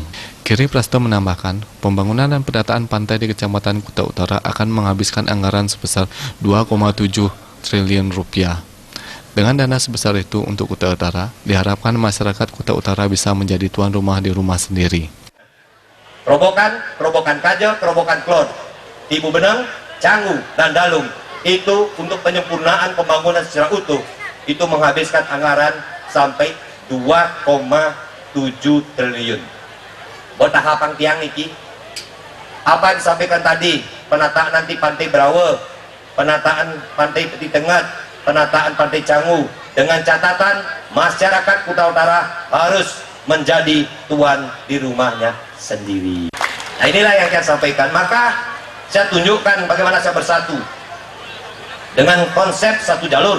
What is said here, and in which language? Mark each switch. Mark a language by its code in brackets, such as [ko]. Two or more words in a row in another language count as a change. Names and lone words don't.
[id] Giri Prasto menambahkan, pembangunan dan pendataan pantai di Kecamatan Kuta Utara akan menghabiskan anggaran sebesar 2,7 triliun rupiah. Dengan dana sebesar itu untuk Kuta Utara, diharapkan masyarakat Kuta Utara bisa menjadi tuan rumah di rumah sendiri. Kerobokan Kajo, kerobokan Klon, Ibu Benang, Canggu, dan Dalung itu untuk penyempurnaan pembangunan secara utuh itu menghabiskan anggaran sampai 2,7 triliun. Buat tahapan [ban] tiang niki, [id] apa yang disampaikan tadi, penataan nanti Pantai Brawe, penataan Pantai Peti Tengah, penataan Pantai Canggu, dengan catatan masyarakat Kuta Utara harus menjadi tuan di rumahnya sendiri. Nah, inilah yang saya sampaikan. Maka saya tunjukkan bagaimana saya bersatu dengan konsep satu jalur.